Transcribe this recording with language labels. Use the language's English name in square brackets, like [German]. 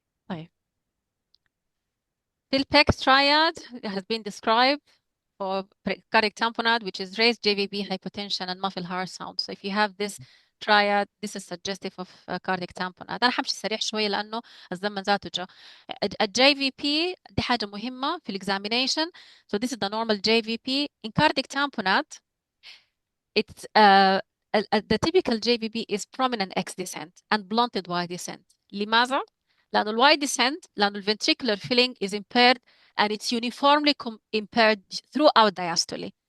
[Arabic] طيب. [English] Tilpex triad has been described for cardiac tamponade, which is raised JVP, hypotension, and muffled heart sound. So if you have this triad, this is suggestive of cardiac tamponade. [Arabic] أنا حمشي سريع شوية لأنه الزمن ذاته جا. JVP دي حاجة مهمة في examination. [English] So this is the normal JVP. In cardiac tamponade, it's the typical JVP is prominent X descent and blunted Y descent. [Arabic] لماذا؟ لأنه ال Y descent لأنه [English] ventricular filling is impaired and it's uniformly impaired throughout diastole.